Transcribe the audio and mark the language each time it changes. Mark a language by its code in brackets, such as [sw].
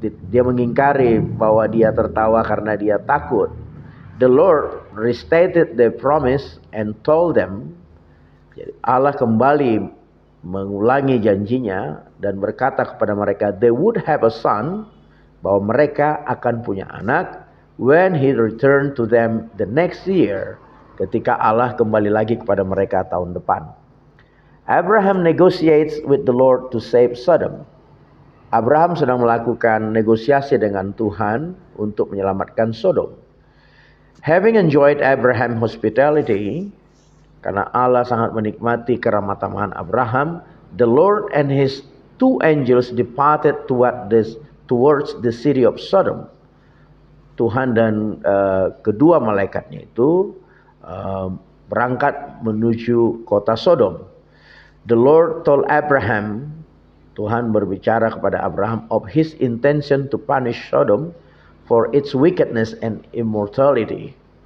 [id] Dia mengingkari bahwa dia tertawa karena dia takut. [en] The Lord restated the promise and told them. [id] Jadi Allah kembali mengulangi janjinya dan berkata kepada mereka, [en] they would have a son, [id] bahwa mereka akan punya anak [en] when he returned to them the next year, [id] ketika Allah kembali lagi kepada mereka tahun depan. [en] Abraham negotiates with the Lord to save Sodom. [id] Abraham sedang melakukan negosiasi dengan Tuhan untuk menyelamatkan Sodom. [en] Having enjoyed Abraham hospitality, [id] karena Allah sangat menikmati keramah tamahan Abraham, [en] the Lord and his two angels departed towards the city of Sodom. [id] Tuhan dan kedua malaikatnya itu berangkat menuju kota Sodom. [en] The Lord told Abraham, [id] Tuhan berbicara kepada Abraham [en] of his intention to punish Sodom for its wickedness and immorality.